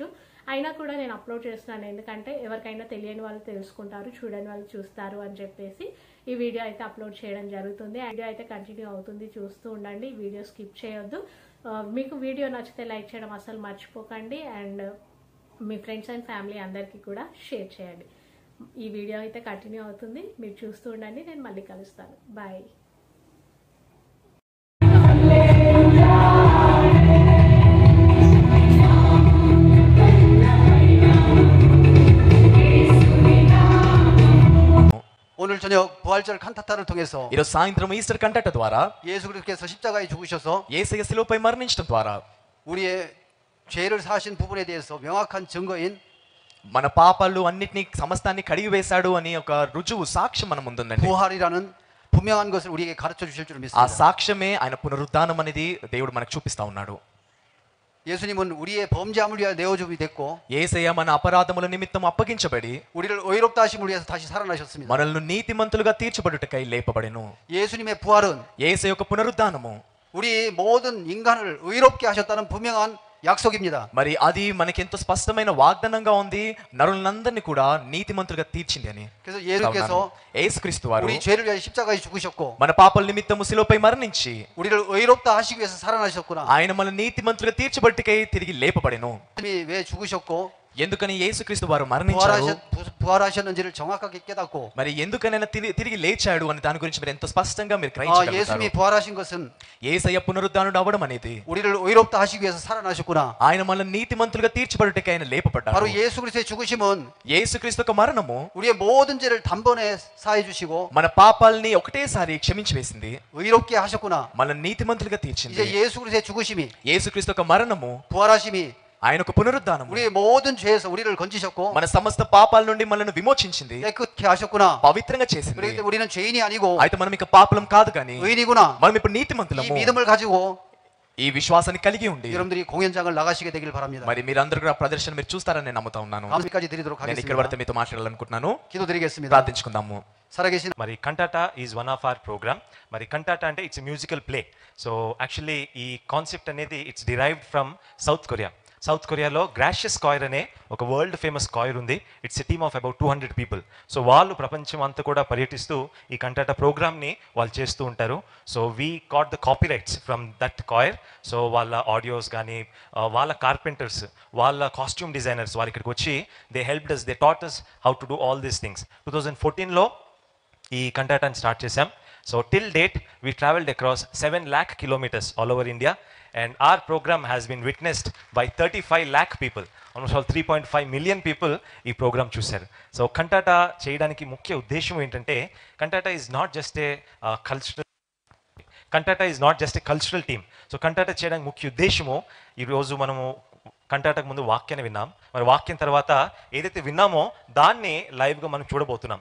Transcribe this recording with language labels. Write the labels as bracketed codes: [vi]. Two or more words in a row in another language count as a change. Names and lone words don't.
[te] అయినా కూడా నేను అప్లోడ్ చేస్తున్నాను, ఎందుకంటే ఎవరికైనా తెలియని వాళ్ళు తెలుసుకుంటారు, చూడని వాళ్ళు చూస్తారు అని చెప్పేసి ఈ వీడియో అయితే అప్లోడ్ చేయడం జరుగుతుంది. వీడియో అయితే కంటిన్యూ అవుతుంది, చూస్తూ ఉండండి, [en] video skip [te] చేయొద్దు. మీకు వీడియో నచ్చితే లైక్ చేయడం అసలు మర్చిపోకండి. అండ్ మీ [en] friends and family [te] అందరికీ కూడా షేర్ చేయండి. ఈ వీడియో అయితే కంటిన్యూ అవుతుంది, మీరు చూస్తూ ఉండండి. నేను మళ్ళీ కలుస్తాను. బాయ్. [ko] 오늘 저녁 부활절 칸타타를 통해서 [te] ఈరోజు సాయంత్రం [en] Easter cantata [te] ద్వారా [ko] 예수 그리스도께서 십자가에 죽으셔서 [te] యేసయ్య శిలువపై మరణించడం ద్వారా [ko] 우리의 죄를 사하신 부분에 대해서 명확한 증거인 [te] మన పాపాలు అన్నిటినీ సమస్తాన్ని కడిగి వేశాడు అని ఒక రుజువు సాక్ష్యం మన ముందుందండి. [ko] 부활이라는 분명한 것을 우리에게 가르쳐 주실 줄 ఆ 믿습니다. [te] సాక్ష్యమే ఆయన పునరుద్ధానం అనేది దేవుడు మనకు చూపిస్తా ఉన్నాడు. [ko] 예수님은 우리의 범죄함을 위하여 내어줌이 됐고 [te] యేసయ్య మన అపరాధముల నిమిత్తం అప్పగించబడి [ko] 우리를 의롭다 하심을 위해서 다시 살아나셨습니다. [te] మనల్ని నీతిమంతులుగా తీర్చబడుటకై లేపబడెను. [ko] 예수님의 부활은 [te] యేసయ్య యొక్క పునరుద్ధానము [ko] 우리 모든 인간을 의롭게 하셨다는 분명한 약속입니다. [te] మరి అది మనకెంతో స్పష్టమైన వాగ్దానంగా ఉంది, నరులందరినీ కూడా నీతిమంతులుగా తీర్చింది అని. [ko] 그래서 예수께서 [te] యేసుక్రీస్తు వారు [ko] 우리 죄를 위하여 십자가에 죽으셨고 [te] మన పాపాల నిమిత్తము శిలువపై మరణించి [ko] 우리를 의롭다 하시기 위해서 살아나셨구나. [te] ఆయన మన నీతిమంతులుగా తీర్చబట్టుకై తిరిగి లేపబడెను. [ko] 왜 죽으셨고 [te] ఎందుకని యేసుక్రీస్తు వారు మరణించారు, [ko] 부활하셨는지를 정확하게 깨닫고 [te] మరి ఎందుకనైనా తిరిగి లేచాడు అని దాని గురించి మీరు ఎంతో స్పష్టంగా మీరు గ్రహించగలుగుతారు. [ko] 예수님이 부활하신 것은 [te] యేసయ్య పునరుద్ధానుడు అవ్వడం అనేది [ko] 우리를 의롭다 하시기 위해서 살아나셨구나. [te] ఆయన మనల్ని నీతిమంతులుగా తీర్చబడుటకై ఆయన లేపబడ్డారు. [ko] 바로 예수 그리스도의 죽으심은 [te] యేసుక్రీస్తు యొక్క మరణము [ko] 우리의 모든 죄를 단번에 사해 주시고 [te] మన పాపాలని ఒకటేసారి క్షమించి వేసింది, [ko] 의롭게 하셨구나. [te] మనల్ని నీతిమంతులుగా తీర్చింది. [ko] 이제 예수 그리스도의 죽으심이 [te] యేసుక్రీస్తు యొక్క మరణము [ko] 부활하심이 [te] ఆయన యొక్క పునరుద్ధానము [ko] 우리의 모든 죄에서 우리를 건지셨고 [te] మన సమస్త పాపాల నుండి మనల్ని విమోచించింది, [ko] 깨끗게 하셨구나. [te] పవిత్రంగా చేసింది. [ko] 그런데 우리는 죄인이 아니고 [te] అయితే మనం ఇక పాపలం కాదు కానీ [ko] 의인이구나. [te] మనం ఇప్పుడు [ko] 이 [te] నీతిమంతులము. [ko] 믿음을 가지고 [te] ఈ విశ్వాసాన్ని కలిగి ఉండి [ko] 여러분들이 공연장을 나가시게 되길 바랍니다. [te] మరి మీరందరూ కూడా ప్రదర్శన మీరు చూస్తారని నేను నమ్ముతా ఉన్నాను. [ko] 감사까지 드리도록 [te] నేను ఇక్కడ వరకు [ko] 하겠습니다. [te] మీతో మాట్లాడాలనుకుంటున్నాను. [ko] 기도드리겠습니다. [te] ప్రార్థించుకుందాము. [ko] 살아계신 [te] మరి [en] cantata is one of our program. [te] మరి కంటాటా అంటే [en] it's musical play. so actually [te] ఈ కాన్సెప్ట్ అనేది [en] it's derived from South Korea. [te] సౌత్ కొరియాలో గ్రాషియస్ కాయిర్ అనే ఒక [en] world famous choir [te] ఉంది. [en] It's a team of about 200 people. [te] సో వాళ్ళు ప్రపంచం అంతా కూడా పర్యటిస్తూ ఈ కంటాటా ప్రోగ్రామ్ని వాళ్ళు చేస్తూ ఉంటారు. [en] So we got the copy rights from that choir. [te] సో వాళ్ళ ఆడియోస్ కానీ వాళ్ళ కార్పెంటర్స్, వాళ్ళ [en] costume designers [te] వాళ్ళు ఇక్కడికి వచ్చి [en] they helped us, they taught us how to do all these things. [te] 2014లో ఈ కంటాటాని స్టార్ట్ చేశాం. [en] So till date, we traveled across 7 lakh kilometers all over India, and our program has been witnessed by 35 lakh people. Almost all 3.5 million people [te] ఈ ప్రోగ్రామ్ చూశారు. సో కంటాటా చేయడానికి ముఖ్య ఉద్దేశం ఏంటంటే, [en] cantata is not just a cultural team. [te] సో కంటాటా చేయడానికి ముఖ్య ఉద్దేశము, ఈరోజు మనము కంటాటాకు ముందు వాక్యాన్ని విన్నాం, మరి వాక్యం తర్వాత ఏదైతే విన్నామో దాన్ని లైవ్గా మనం చూడబోతున్నాం.